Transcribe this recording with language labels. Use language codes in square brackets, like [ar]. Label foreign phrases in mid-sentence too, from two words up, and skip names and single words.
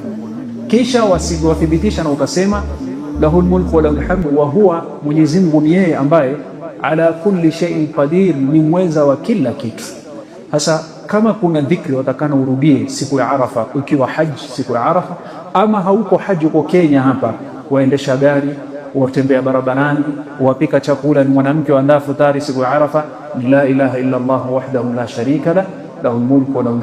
[sw] Kisha wathibitisha na ukasema [ar] له الملك وله الحمد وهو, [sw] Mwenyezi Mungu ni yeye ambaye [ar] على كل شيء قدير, [sw] ni mweza wa kila kitu. Sasa kama kuna dhikri watakana urudie siku ya Arafa, ukiwa haji siku ya Arafa, ama hauko haji, uko Kenya hapa, waendesha gari, watembea barabarani, wapika chakula, ni mwanamke waandaa futari siku ya Arafa, [ar] لا إله إلا الله وحده لا شريك له له الملك وله